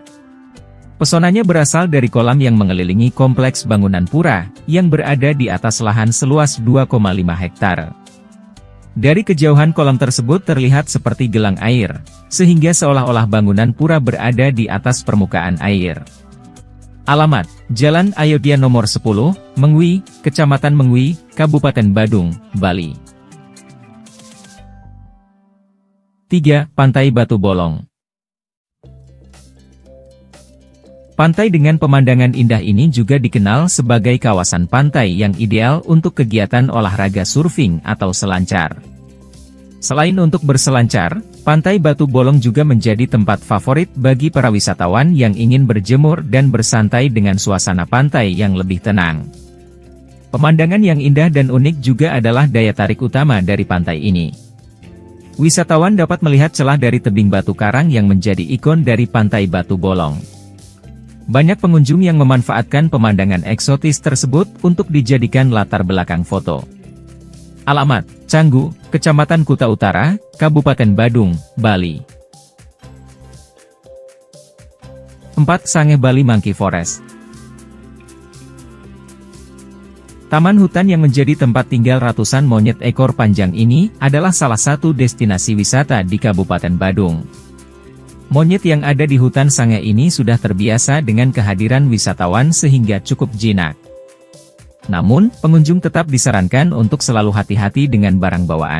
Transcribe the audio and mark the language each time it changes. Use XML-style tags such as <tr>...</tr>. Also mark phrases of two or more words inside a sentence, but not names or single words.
<id>Pesonanya berasal dari kolam yang mengelilingi kompleks bangunan pura, yang berada di atas lahan seluas 2,5 hektar. Dari kejauhan kolam tersebut terlihat seperti gelang air, sehingga seolah-olah bangunan pura berada di atas permukaan air. Alamat, Jalan Ayodhya nomor 10, Mengwi, Kecamatan Mengwi, Kabupaten Badung, Bali. 3. Pantai Batu Bolong. Pantai dengan pemandangan indah ini juga dikenal sebagai kawasan pantai yang ideal untuk kegiatan olahraga surfing atau selancar. Selain untuk berselancar, Pantai Batu Bolong juga menjadi tempat favorit bagi para wisatawan yang ingin berjemur dan bersantai dengan suasana pantai yang lebih tenang. Pemandangan yang indah dan unik juga adalah daya tarik utama dari pantai ini. Wisatawan dapat melihat celah dari tebing batu karang yang menjadi ikon dari Pantai Batu Bolong. Banyak pengunjung yang memanfaatkan pemandangan eksotis tersebut untuk dijadikan latar belakang foto. Alamat, Canggu, Kecamatan Kuta Utara, Kabupaten Badung, Bali. 4. Sangeh Bali Monkey Forest. Taman hutan yang menjadi tempat tinggal ratusan monyet ekor panjang ini adalah salah satu destinasi wisata di Kabupaten Badung. Monyet yang ada di hutan Sangai ini sudah terbiasa dengan kehadiran wisatawan sehingga cukup jinak. Namun, pengunjung tetap disarankan untuk selalu hati-hati dengan barang bawaan.</id>